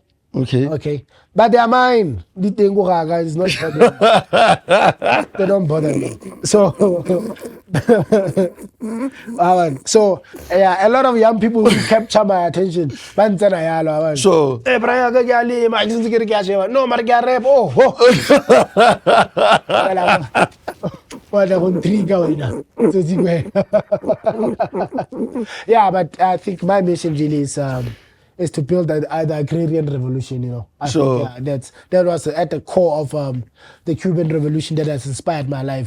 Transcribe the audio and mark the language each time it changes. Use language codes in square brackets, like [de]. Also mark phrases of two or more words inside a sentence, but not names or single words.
[en] Okay. Okay, but they are mine. The thing is not problem. They don't bother me. So, so yeah, a lot of young people who capture my attention. So- Eh, Brian, [st] ke a lema, ke sentse ke re ke a sheba. No, mara ke a rap. Oh, Wala go trigger wena. [en] So, yeah, but I think my mission really is to build the agrarian revolution. You know, I Sure. think that was at the core of the Cuban Revolution that has inspired my life.